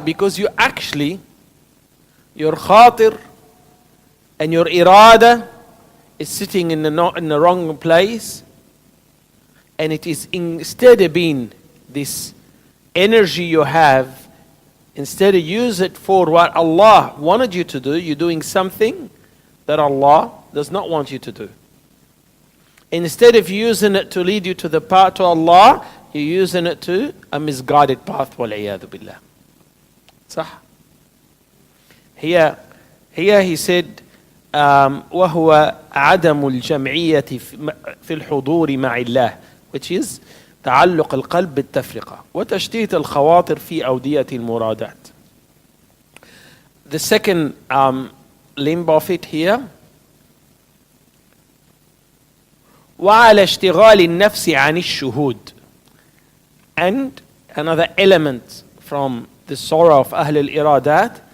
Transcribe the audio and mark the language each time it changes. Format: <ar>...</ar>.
<en>Because your khatir and your irada is sitting in the wrong place, and it is instead of being this energy you have, instead of use it for what Allah wanted you to do, you're doing something that Allah does not want you to do. Instead of using it to lead you to the path to Allah, you're using it to a misguided path.</en> <ar>وَالْعِيَاذُ بِاللَّهِ. صح?</ar> <en>Here he said,</en> <ar>وَهُوَ عَدَمُ الْجَمْعِيَّةِ فِي الْحُضُورِ مَعِ اللَّهِ,</ar> <en>which is</en> <ar>تعلق القلب بالتفرقة وتشتيت الخواطر في أودية المرادات.</ar> <en>The second limb of it here,</en> <ar>وعلى اشتغال النفس عن الشهود.</ar> <en>And another element from the sorrow of أهل الإرادات</en>